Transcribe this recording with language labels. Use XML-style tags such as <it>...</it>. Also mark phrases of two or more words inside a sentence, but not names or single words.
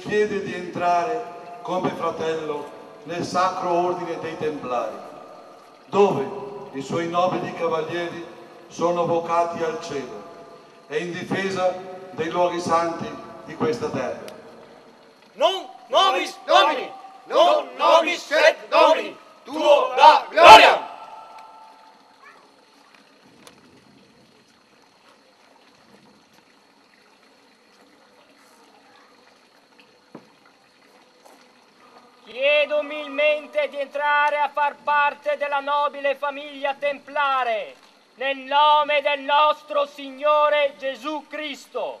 <it>chiede di entrare come fratello nel Sacro Ordine dei Templari, dove i suoi nobili cavalieri sono vocati al cielo e in difesa dei luoghi santi di questa terra.</it> <la>Non nobis Domini, non nobis sed Domini, tuo la gloria!</la> <it>Chiedo umilmente di entrare a far parte della nobile famiglia templare, nel nome del nostro Signore Gesù Cristo.</it>